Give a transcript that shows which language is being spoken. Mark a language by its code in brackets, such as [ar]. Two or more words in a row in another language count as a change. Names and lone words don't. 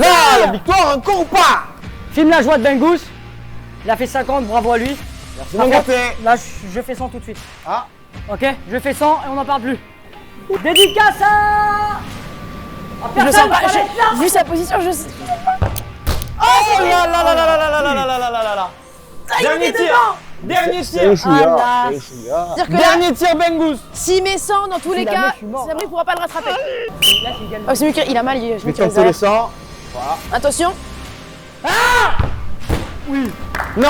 [fr] Là, la victoire encore ou pas? Filme la joie de Bengouz. Il a fait 50, bravo à lui. Merci Par mon contre, gâté. là, je fais 100 tout de suite. Ah. Ok, je fais 100 et on n'en parle plus. Dédicace à... Je le sens pas. Vu sa position, je. Oh là là là là là là là là là là là là là. Ah, il Dernier est tir. dedans. Dernier C'est tir. le chouïa. Ah, C'est le chouïa. C'est-à-dire que là, Dernier tir, Bengouz. s'il met 100 dans tous les la cas, mec, je suis mort. Sabri pourra pas le rattraper. Là, j'ai gagné. Oh, c'est mieux qu'il a mal. Je Je me vais tire tenter les 100. Attention. Non.